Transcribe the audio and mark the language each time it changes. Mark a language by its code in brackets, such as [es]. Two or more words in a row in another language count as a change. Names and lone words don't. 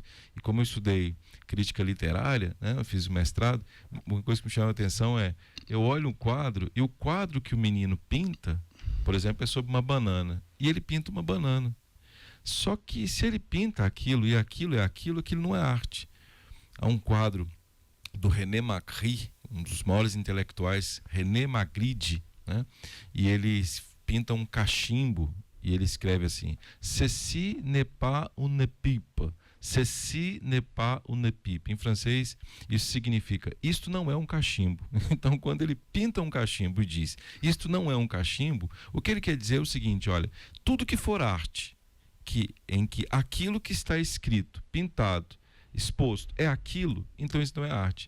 [pt] E como eu estudei crítica literária, né, eu fiz o mestrado, uma coisa que me chama a atenção é, eu olho um quadro e o quadro que o menino pinta, por exemplo, é sobre uma banana, e ele pinta uma banana. Só que se ele pinta aquilo e aquilo é aquilo, aquilo não é arte. Há um quadro do René Magritte, um dos maiores intelectuais, René Magritte, né, e ele pinta um cachimbo e ele escreve assim: [fr] ceci n'est pas une pipe, ceci n'est pas une pipe. [pt] Em francês isso significa isto não é um cachimbo. Então quando ele pinta um cachimbo e diz isto não é um cachimbo, o que ele quer dizer é o seguinte: olha, tudo que for arte em que aquilo que está escrito, pintado, exposto é aquilo, então isso não é arte.